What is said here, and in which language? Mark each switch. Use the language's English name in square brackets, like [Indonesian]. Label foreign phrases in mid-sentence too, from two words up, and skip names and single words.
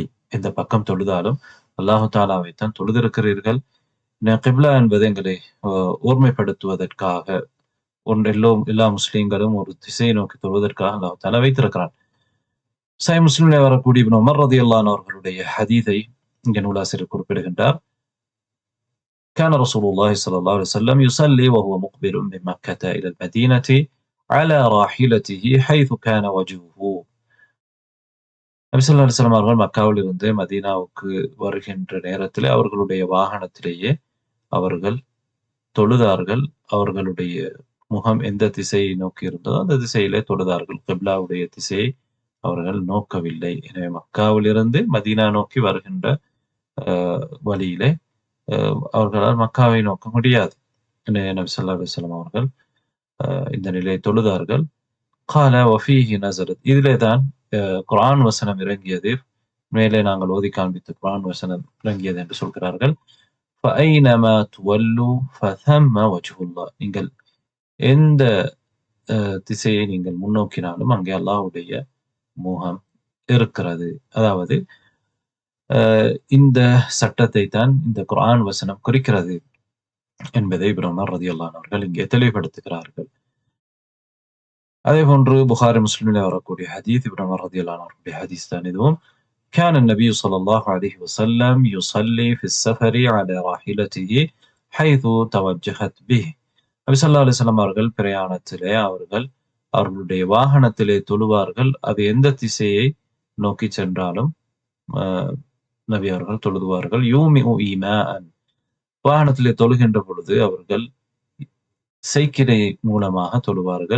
[Tamil] எந்த பக்கம் தொழுதாலும் அல்லாஹு தஆலாவைத்தான் தொழுதிருக்கிறீர்கள். கிப்லா என்பது எங்களை ஓர்மைப்படுத்துவதற்காக, எல்லா முஸ்லிம்களும் ஒரு திசையை நோக்கி தொழுவதற்காக அல்லாஹ் தஆலா வைத்திருக்கிறான். சஹீஹ் முஸ்லிமிலே வரக்கூடிய இப்னு உமர் [Arabic] رضي الله عنه [Tamil] அவர்களுடைய ஹதீஸை இங்கே நூலாசிரியர் குறிப்பிடுகின்றார். [Arabic] كان رسول الله صلى الله عليه وسلم يصلي وهو مقبل من مكة إلى المدينة على راحلته حيث كان وجهه. [Tamil] நபி [Arabic] صلى الله عليه وسلم [Tamil] அவர்கள் மக்காவில் இருந்து மதீனாவுக்கு வருகின்ற நேரத்திலே அவர்களுடைய வாகனத்திலேயே அவர்கள் தொழுதார்கள். அவர்களுடைய முகம் எந்த திசையை நோக்கி இருந்ததோ அந்த திசையிலே தொழுதார்கள். கிப்லாவுடைய திசையை அவர்கள் நோக்கவில்லை. எனவே மக்காவிலிருந்து மதீனா நோக்கி வருகின்ற வழியிலே அவர்களால் மக்காவை நோக்க முடியாது. நபி [Arabic] صلى الله عليه وسلم [Tamil] அவர்கள் இந்த நிலையை தொழுதார்கள். [Arabic] قال وفيه نزلت, [Tamil] இதிலே தான் குர்ஆன் வசனம் இறங்கியது. மேலே நாங்கள் ஓதி காண்பித்த குர்ஆன் வசனம் இறங்கியது என்று சொல்கிறார்கள். [Arabic] فأينما تولوا فثم وجه الله, [Tamil] நீங்கள் எந்த திசையை நீங்கள் முன்னோக்கினாலும் அங்கே அல்லாஹ்வுடைய முகம் இருக்கிறது. அதாவது இந்த சட்டத்தை தான் இந்த குர்ஆன் வசனம் குறிக்கிறது என்பதை இப்னு உமர் [Arabic] رضي الله عنه [Tamil] அவர்கள் இங்கே தெளிவுபடுத்துகிறார்கள். அதே போன்று புகாரி முஸ்லிமிலே வரக்கூடிய ஹதீஸ், இப்னு உமர் [Arabic] رضي الله عنه [Tamil] அவர்களுடைய ஹதீஸ் தான் இதுவும். [Arabic] كان النبي صلى الله عليه وسلم يصلي في السفر على راحلته حيث توجهت به. [Tamil] நபி [Arabic] صلى الله عليه وسلم [Tamil] அவர்கள் பிரயாணத்திலே அவர்களுடைய வாகனத்திலே தொழுவார்கள். அது எந்த திசையை நோக்கி சென்றாலும் நபி அவர்கள் தொழுதுவார்கள். [Arabic] يومئ إيماء, [Tamil] வாகனத்திலே தொழுகின்ற பொழுது அவர்கள் செய்கிறை மூலமாக தொழுவார்கள்.